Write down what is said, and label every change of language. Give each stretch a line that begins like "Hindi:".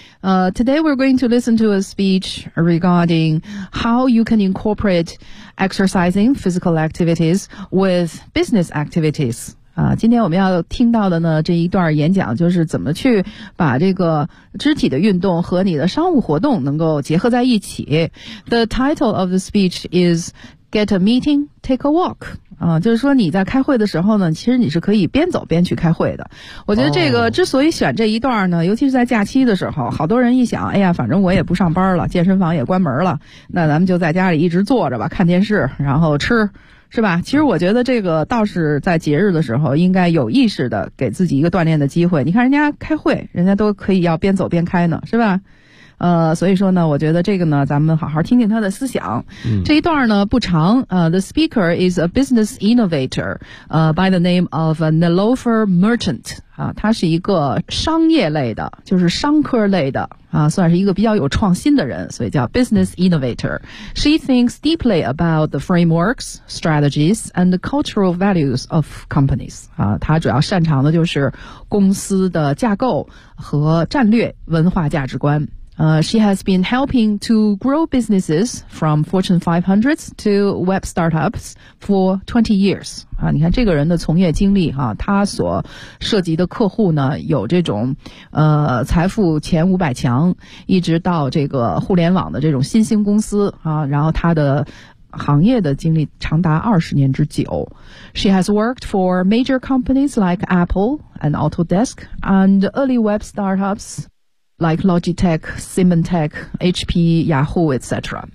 English: Today we're going to listen to a speech regarding how you can incorporate exercising physical activities with business activities。
Chinese: 今天我们要听到的呢这一段演讲，就是怎么去把这个肢体的运动和你的商务活动能够结合在一起。
English: The title of the speech is Get a Meeting, Take a Walk。
Chinese: 就是说你在开会的时候呢，其实你是可以边走边去开会的。我觉得这个之所以选这一段呢，尤其是在假期的时候，好多人一想，哎呀，反正我也不上班了，健身房也关门了，那咱们就在家里一直坐着吧，看电视，然后吃。是吧？其实我觉得这个倒是在节日的时候应该有意识的给自己一个锻炼的机会。你看人家开会，人家都可以要边走边开呢，是吧？所以说呢，我觉得这个呢，咱们好好听听他的思想。嗯、这一段呢不长。
English: The speaker is a business innovator, by the name of Nilofer Merchant.
Chinese: 他是一个商业类的，就是商科类的算是一个比较有创新的人，所以叫 business innovator.
English: She thinks deeply about the frameworks, strategies, and the cultural values of companies.
Chinese: 他主要擅长的就是公司的架构和战略、文化价值观。
English: She has been helping to grow businesses from Fortune 500s to web startups for 20 years.
Chinese: 你看这个人的从业经历他所涉及的客户呢有这种财富前500强，一直到这个互联网的这种新兴公司然后他的行业的经历长达20年之久。
English: She has worked for major companies like Apple and Autodesk and early web startups,like Logitech, Symantec, HP, Yahoo, etc.